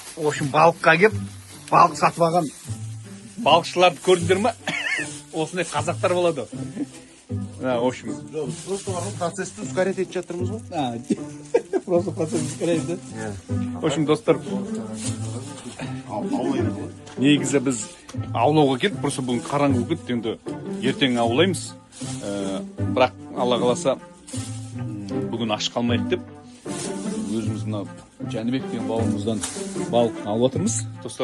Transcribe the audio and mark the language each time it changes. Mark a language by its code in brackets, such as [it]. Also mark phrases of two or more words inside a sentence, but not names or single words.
[ru] В общем, [kk] балыққа келіп, балық сатып алған балықшыларды көрдіңдер ма? Осындай қазақтар болады. [ru] В общем, [kk] просто процессті ускорять етіп жатырмыз ғой. [ru] просто процесс ускоряет, да? В общем, [kk] достар, негізі біз аулауға келдік, просто бүгін қараңғы болып кетті, енді ертең аулаймыз. Бірақ Алла қаласа бүгін аш қалмайық деп өзіміз мына Жәнібек деген бауырымыздан балық алып отырмыз, достар.